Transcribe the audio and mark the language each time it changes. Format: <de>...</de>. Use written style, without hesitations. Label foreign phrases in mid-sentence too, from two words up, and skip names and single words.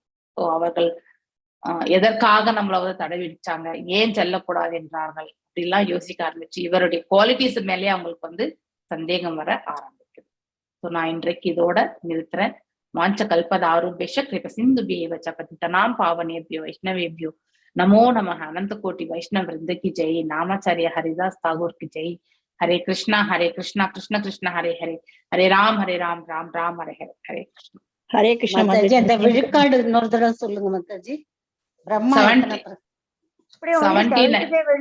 <ta>சோ அவர்கள் எதற்காக நம்மள வந்து தடை விதிச்சாங்க, ஏன் செல்லக்கூடாது என்றார்கள் அப்படிலாம் யோசிக்க ஆரம்பிச்சு இவருடைய குவாலிட்டிஸ் மேலேயே அவங்களுக்கு வந்து சந்தேகம் வர ஆரம்பிக்குது. சோ நான் இன்றைக்கு இதோட நிறுத்துறேன்.</ta> <sa>वाञ्छा कल्पतरुभ्यश्च कृपासिन्धुभ्य एव च पतितानां पावनेभ्यो वैष्णवेभ्यो नमो नमः.</sa> <hi>अनन्त कोटि वैष्णव वृन्द की जय. नामाचार्य हरिदास ठाकुर की जय. हरे कृष्णा कृष्ण कृष्ण हरे हरे, हरे राम राम राम हरे हरे, हरे कृष्ण.</hi> <ta>ஹரே கிருஷ்ண மாதாஜி. அந்த விழுக்காடு இன்னொரு தடவை சொல்லுங்க மாதாஜி. பிரம்மா 70</ta>